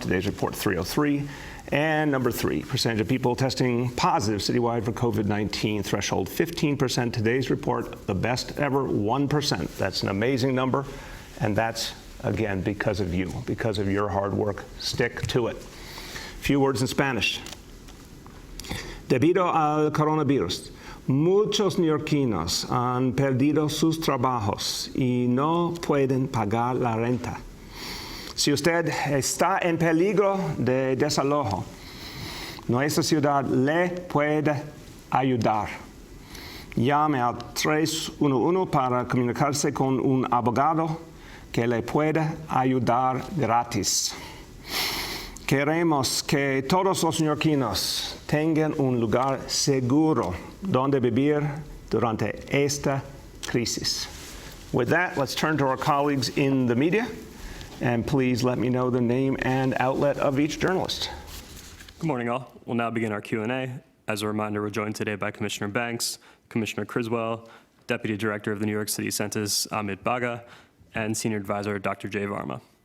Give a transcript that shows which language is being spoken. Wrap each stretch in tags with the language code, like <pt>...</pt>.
<en>Today's report 303. And number three, percentage of people testing positive citywide for COVID-19 threshold 15%. Today's report, the best ever, 1%. That's an amazing number, and that's, again, because of you, because of your hard work. Stick to it. Few words in Spanish.</en> <es>Debido al coronavirus, muchos neoyorquinos han perdido sus trabajos y no pueden pagar la renta. Si usted está en peligro de desalojo, nuestra ciudad le puede ayudar. Llame al 311 para comunicarse con un abogado que le puede ayudar gratis. Queremos que todos los neoyorquinos tengan un lugar seguro donde vivir durante esta crisis.</es> <en>With that, let's turn to our colleagues in the media. And please let me know the name and outlet of each journalist. Good morning, all. We'll now begin our Q&A. As a reminder, we're joined today by Commissioner Banks, Commissioner Criswell, Deputy Director of the New York City Census, Amit Baga, and Senior Advisor, Dr. Jay Varma.</en>